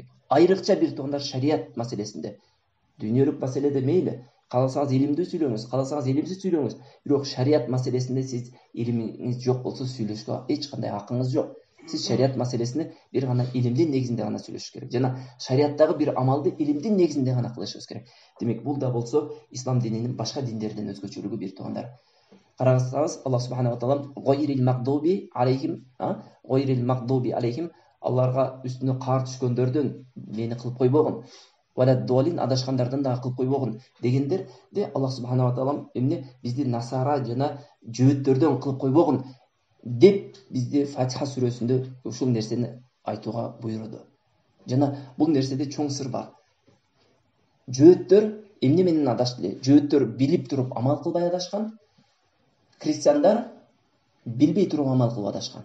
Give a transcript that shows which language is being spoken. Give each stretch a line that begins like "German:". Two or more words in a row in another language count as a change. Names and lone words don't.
Kyrgyz: Айрыкча бир туугандар шарият маселесинде. Дүйнөлүк маселеде мейли, кааласаңыз илимдүү сүйлөңүз, кааласаңыз илимсиз сүйлөңүз, бирок шарият маселесинде сиз илимиңиз жок болсо сүйлөшкө эч кандай акыңыз жок. Сиз шарият маселесини бир гана илимдин негизинде гана сүйлөшүш керек. Жана шариаттагы бир амалды илимдин негизинде гана кылышыбыз керек. Демек, бул да болсо ислам дининин башка диндерден өзгөчөлүгү бир туугандар. Караңызсаңыз,
Arabic: الله سبحانه وتعالى غير المغضوب عليهم,
Kyrgyz: аларга үстүнө каар түшкөндөрдөн мени кылып койбогун, валаддолин адашкандардан да кылып койбогун дегендерде
Arabic: الله سبحانه وتعالى
Kyrgyz: бизди насара жана жөөттөрдөн кылып койбогун деп бизди Фатиха сүрөсүндө ушул нерсени айтууга буйруду. Жана бул нерседе чоң сыр бар. Жөөттөр эмне менен адашты? Жөөттөр билип туруп амал кылбай адашкан. Христиандар билбей туруп амал кылып адашкан.